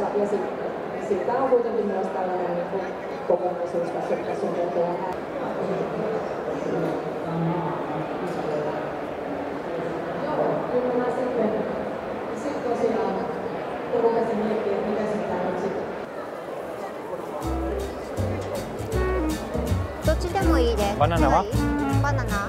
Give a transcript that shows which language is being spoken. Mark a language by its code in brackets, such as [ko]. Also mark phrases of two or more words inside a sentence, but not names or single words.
[fi] Ja siitä on kuitenkin myös tällainen kokonaisuus tässä on tehtyä. Joo, kyllä mä sitten tosiaan rupesin miettimään, että mitä sitä nyt sitten. [ja] どっちでもいいです。バナナは？バナナ。